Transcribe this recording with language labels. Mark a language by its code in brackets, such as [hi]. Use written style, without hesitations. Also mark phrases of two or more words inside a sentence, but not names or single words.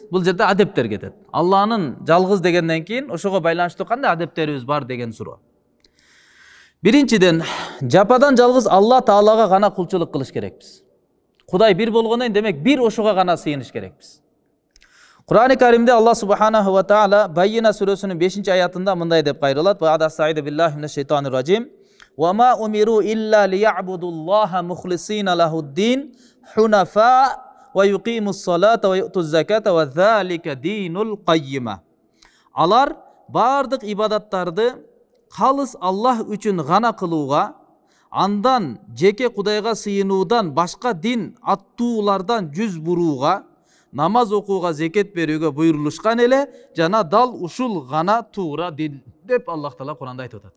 [ky] Бул жерде адептер кетет. Алланын жалгыз дегенден кийин ошого байланыштуу кандай адептерибиз бар деген суроо. Биринчиден, жападан жалгыз Алла Таалага гана кулчулук кылыш керекпиз. Кудай бир болгондон демек бир ошого гана сыйыныш керекпиз. Кур'ан-ы Каримде Алла [ar] سبحانه وتعالى [ky] Байина сүрөсүнүн 5-аятында мындай деп кайрылат: [ar] "وأستعيذ بالله من الشيطان الرجيم. وما أمروا إلا ليعبدوا الله مخلصين له الدين حنفاء ويقيموا الصلاة ويؤتوا الزكاة وذلك دين القيمة." [ky] Алар бардык ибадаттарды калыс Аллах үчүн гана кылууга, андан жеке Кудайга сыйынуудан башка дин аттуулардан жүз бурууга, намаз окууга, зекет берүүгө буйрулушкан эле, жана дал ушул гана туура дин деп Аллах Таала Куранда айтып атат.